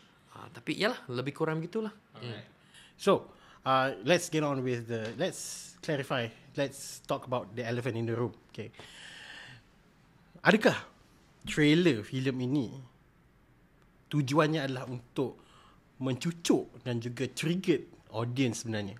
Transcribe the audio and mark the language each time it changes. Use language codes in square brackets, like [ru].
[ms] Tapi yalah, lebih kurang gitulah. [en] So, let's get on with let's clarify. Let's talk about the elephant in the room. Okay. [ms] Adakah trailer filem ini tujuannya adalah untuk mencucuk dan juga trigger audience sebenarnya?